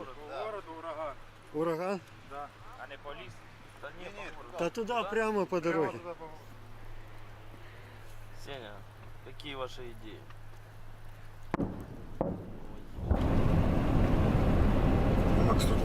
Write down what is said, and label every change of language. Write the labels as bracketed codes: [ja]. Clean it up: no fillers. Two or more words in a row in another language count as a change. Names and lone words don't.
[ru] По городу ураган. Ураган? [uk] Да. А не по лісу? Та ні, Та туди прямо по дороге. Сеня, які ваші ідеї? Макс, тут.